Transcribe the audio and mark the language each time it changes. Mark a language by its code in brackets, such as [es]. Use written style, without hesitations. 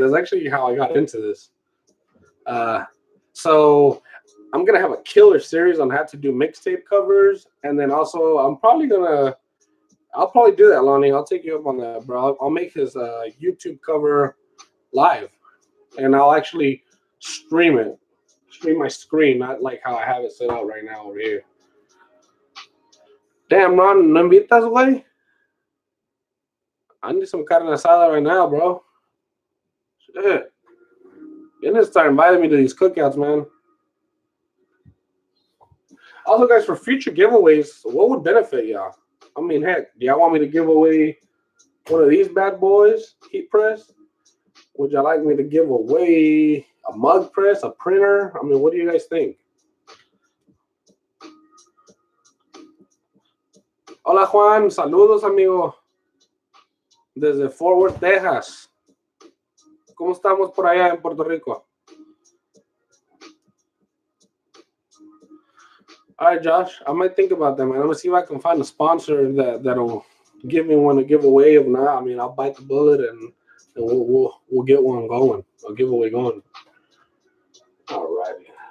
[en] That's actually how I got into this. So I'm gonna have a killer series on how to do mixtape covers, and then also I'll probably do that, Lonnie. I'll take you up on that, bro. I'll make his YouTube cover live, and I'll actually stream my screen, not like how I have it set up right now over here. [es] Damn, Ron, ¿no invitas, güey? [en] I need some carne asada right now, bro. Shit. You need to start inviting me to these cookouts, man. Also, guys, for future giveaways, what would benefit y'all? I mean, heck, do y'all want me to give away one of these bad boys, heat press? Would y'all like me to give away a mug press, a printer? I mean, what do you guys think? [es] Hola, Juan. Saludos, amigo. Desde Fort Worth, Texas. ¿Cómo estamos por allá en Puerto Rico? [en] All right, Josh. I might think about that, man. I'm going to see if I can find a sponsor that'll give me one to give away. If not, I mean, I'll bite the bullet and we'll get one going, a giveaway going. All righty.